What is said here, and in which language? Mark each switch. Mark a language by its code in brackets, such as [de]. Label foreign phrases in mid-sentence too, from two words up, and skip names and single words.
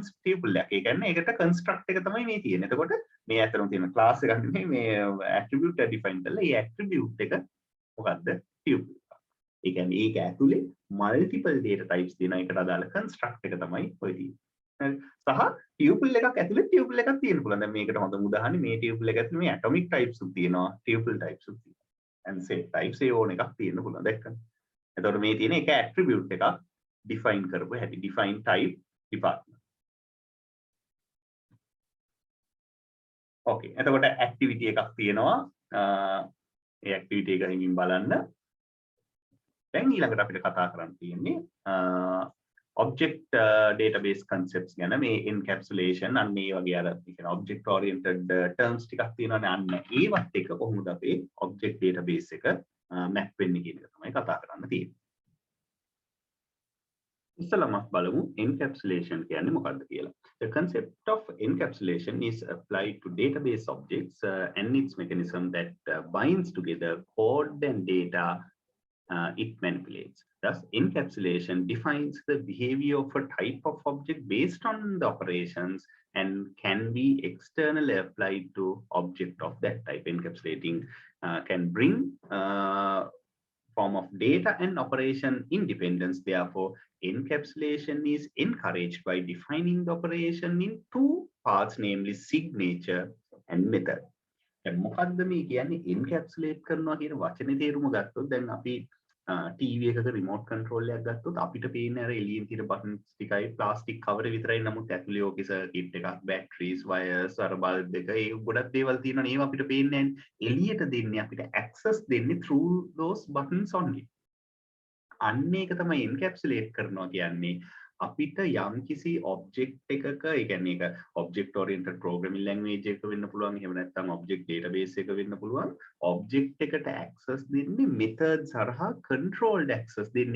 [si] ඒ කියන්නේ ඒකට construct එක තමයි මේ තියෙන්නේ. එතකොට මේ අතරම තියෙන class එකක් නෙමෙයි මේ attribute එක define කරලා ඒ attribute එක මොකද්ද? tuple එක. ඒ කියන්නේ ඒක ඇතුලේ [en] multiple data types [si] තියෙනවා. ඒකට අදාළ construct එක තමයි ඔය තියෙන්නේ. සහ tuple එකක් ඇතුලේ tuple එකක් තියෙන්න පුළුවන්. දැන් මේකට හොඳ උදාහරණේ මේ tuple එක ඇතුලේ මේ [en] atomic types [si] උත් තියෙනවා, [en] tuple types [si] උත් තියෙනවා. [en] and set types [si] ඒ ඕන එකක් තියෙන්න පුළුවන්. දැක්කද? එතකොට මේ තියෙන එක attribute එකක් define කරපුව හැටි. [en] define type department. [si] okay. එතකොට activity එකක් තියෙනවා. ඒ activity එක හිමින් බලන්න. දැන් ඊළඟට අපිට කතා කරන්න තියෙන්නේ [en] object database concepts [si] ගැන. මේ encapsulation අන්න ඒ වගේ අර කියන [en] object oriented terms [si] ටිකක් තියෙනවානේ. අන්න ඒවත් එක කොහොමද අපේ [en] object database [si] එක map වෙන්නේ කියන එක තමයි කතා කරන්න තියෙන්නේ. ඉස්සෙල්ලාම බලමු encapsulation කියන්නේ මොකක්ද කියලා. [en] The concept of encapsulation is applied to database objects and its mechanism that binds together code and data it manipulates. Thus, encapsulation defines the behavior of a type of object based on the operations and can be externally applied to object of that type. Encapsulating can bring form of data and operation independence. Therefore, encapsulation is encouraged by defining the operation in two parts, namely signature and method. [si] දැන් මොකද්ද මේ කියන්නේ encapsulate කරනවා කියන වචනේ තේරුම ගත්තොත් දැන් අපි TV එකක [en] remote control [si] එකක් ගත්තොත් අපිට පේන්නේ අර එළියෙන් තියෙන buttons ටිකයි [en] plastic cover [si] විතරයි. නමුත් ඇතුලේ ඕකේ circuit එකක්, [en] batteries, wires, [si] අර bulb එක ඒ ගොඩක් දේවල් තියෙනවනේ. ඒව අපිට පේන්නේ නැහැ. එළියට දෙන්නේ අපිට access දෙන්නේ [en] through those buttons only. [si] අන්න ඒක තමයි encapsulate කරනවා කියන්නේ. අපිට යම්කිසි object එකක, ඒ කියන්නේ ඒක [en] object oriented programming language [si] එක වෙන්න පුළුවන්. එහෙම නැත්නම් [en] object database [si] එක වෙන්න පුළුවන්. object එකට access දෙන්නේ methods හරහා [en] controlled access [si] දෙන්නේ.